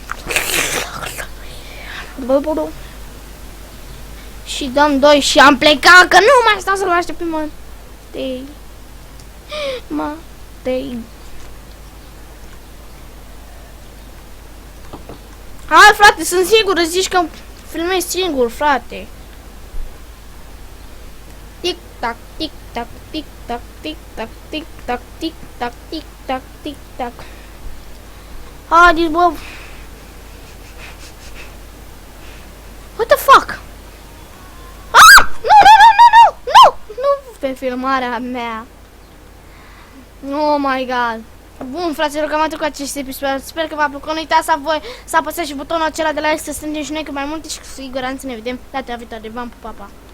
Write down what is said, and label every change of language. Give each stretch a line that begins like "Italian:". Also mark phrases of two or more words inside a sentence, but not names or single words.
Romanian: Și dăm 2 și am plecat, că nu mai stau să-l aștept pe Matei. Matei. Hai, frate, sunt sigur, zici că filmezi singur, frate. Tic-tac, tic-tac, tic-tac, tic-tac, tic-tac, tic-tac, tic-tac, tic-tac. Haideți, bă.
English: What the fuck?
Romanian: Ah! Nu pe filmarea mea.
English: Oh my god.
Romanian: Bun, fraților, cam atât cu acest episod. Sper că v-a plăcut. Nu uitați să apăsați și butonul acela de like, să strângem și noi cât mai multe și cu siguranță ne vedem data viitoare. V-am pupat, pa!